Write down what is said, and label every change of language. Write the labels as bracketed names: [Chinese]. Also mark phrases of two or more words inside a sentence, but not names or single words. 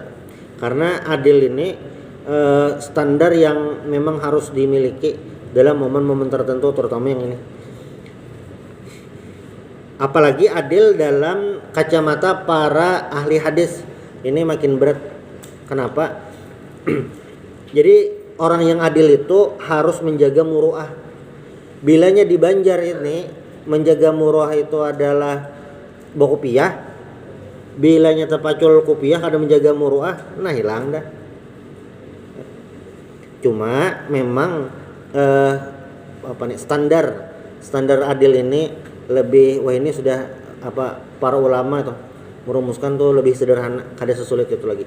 [Indonesian] Karena adil ini standar yang memang harus dimiliki dalam momen-momen tertentu, terutama yang ini. Apalagi adil dalam kacamata para ahli hadis, ini makin berat. Kenapa? Jadi orang yang adil itu harus menjaga muruah. [Banjar] Bilanya di Banjar ini menjaga muruah itu adalah bokopiah, bilanya terpacul kopiah kada menjaga muruah, nah hilang dah. [Indonesian] Cuma memang standar adil ini lebih, ini sudah para ulama tuh merumuskan tuh lebih sederhana, kada sesulit itu lagi.